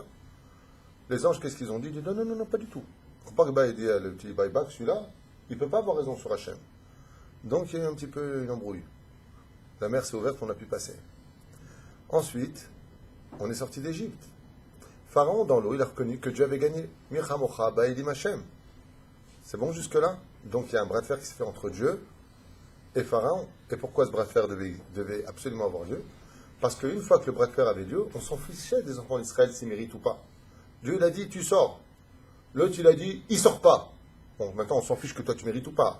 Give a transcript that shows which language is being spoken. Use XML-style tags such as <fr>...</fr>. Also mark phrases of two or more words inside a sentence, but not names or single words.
<fr>Les anges, qu'est-ce qu'ils ont dit? Ils disent, non, pas du tout. Faut pas que il dit, le petit buyback, celui-là, il ne peut pas avoir raison sur Hachem. Donc il y a eu un petit peu une embrouille. La mer s'est ouverte, on a pu passer. Ensuite, on est sorti d'Égypte. Pharaon, dans l'eau, il a reconnu que Dieu avait gagné.</fr> <he>מי כמכה באלים השם.</he> <fr>C'est bon jusque-là? Donc il y a un bras de fer qui se fait entre Dieu et Pharaon. Et pourquoi ce bras de fer devait absolument avoir lieu? Parce qu'une fois que le bras de fer avait lieu, on s'en fichait des enfants d'Israël s'ils méritent ou pas. Dieu, il a dit, tu sors. L'autre, il a dit, il sort pas. Bon, maintenant, on s'en fiche que toi, tu mérites ou pas.</fr>